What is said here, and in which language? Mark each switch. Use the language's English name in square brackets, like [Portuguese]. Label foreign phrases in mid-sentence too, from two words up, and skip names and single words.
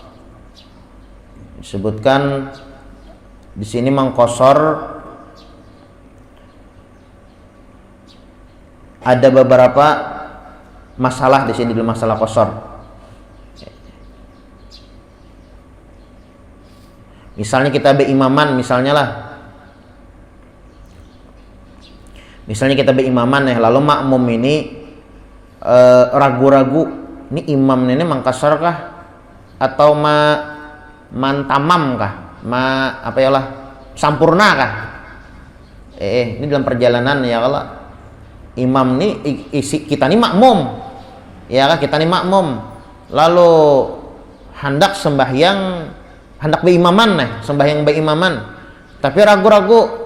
[Indonesian] Disebutkan di sini mengkosor ada beberapa masalah di sini dalam masalah kosor. Misalnya kita berimaman misalnya kita berimaman ya, lalu makmum ini ragu-ragu, ini imam ini mengkasar kah atau mantamam kah, sampurna kah? Ini dalam perjalanan ya, kalau imam ini kita ini makmum, ya kan, kita ini makmum, lalu hendak sembahyang berimaman, tapi ragu-ragu.